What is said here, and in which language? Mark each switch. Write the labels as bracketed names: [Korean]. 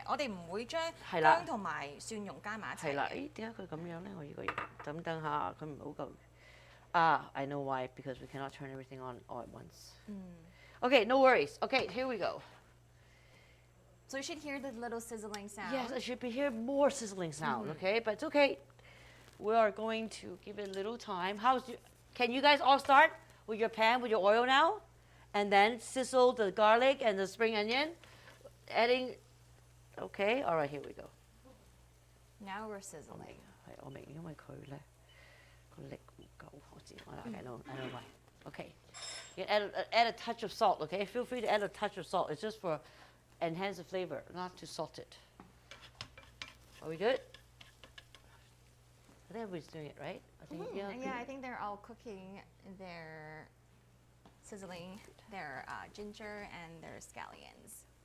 [Cantonese] 我哋唔會將薑同埋蒜蓉加埋一齊。係啦，誒點解佢咁樣咧？我呢個要等下，佢唔係好夠。 [English] I know why, because we cannot turn everything on all at once. Okay, no worries. Okay, here we go. So you should hear the little sizzling sound. Yes, I should be hear more sizzling sound. Okay, but it's okay. We are going to give it a little time. Can you guys all start with your pan with your oil now, and then sizzle the garlic and the spring onion, adding. Okay, all right, here we go. Now we're sizzling. [Cantonese] 係我明，因為佢咧個力唔夠，我知 [English] I know why. Okay, you add a touch of salt. Okay, feel free to add a touch of salt. It's just for enhance the flavor, not to salt it. Are we good? I think everybody's doing it, right? I think, Yeah, good. I think they're all cooking their, sizzling their ginger and their scallions.